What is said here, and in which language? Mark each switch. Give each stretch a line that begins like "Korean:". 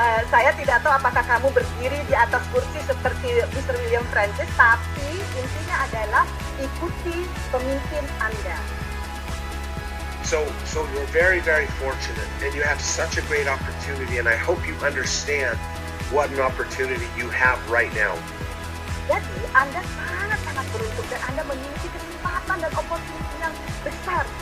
Indonesian: Saya tidak tahu apakah kamu berdiri di atas kursi seperti Mr. William Francis, tapi intinya adalah ikuti pemimpin Anda.
English: So you're very, very fortunate, and you have such a great opportunity, and I hope you understand what an opportunity you have right now.
Indonesian: Jadi Anda sangat-sangat beruntung dan Anda memiliki kesempatan dan opportunity yang besar.